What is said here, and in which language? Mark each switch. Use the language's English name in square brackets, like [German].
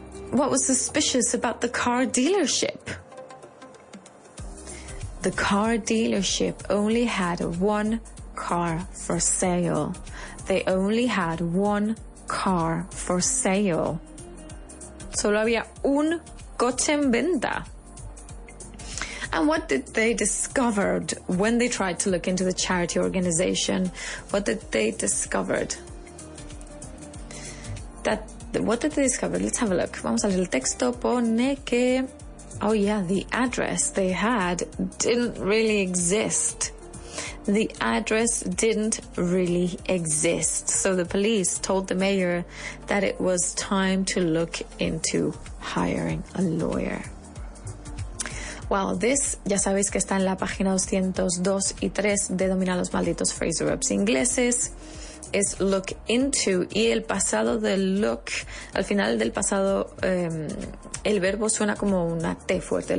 [English] What was suspicious about the car dealership? The car dealership only had one car for sale. They only had one car for sale. [Spanish] Solo había un coche en venta. [English] And what did they discover when they tried to look into the charity organization? What did they discover? What did they discover? Let's have a look. [Spanish] Vamos a leer el texto. Pone que, [English] oh yeah, the address they had didn't really exist. The address didn't really exist. So the police told the mayor that it was time to look into hiring a lawyer. Well, this, [Spanish] ya sabéis que está en la página 202 y 3 de Domina los malditos phrasal verbs ingleses. Es look into, y el pasado de look, al final del pasado, el verbo suena como una T fuerte.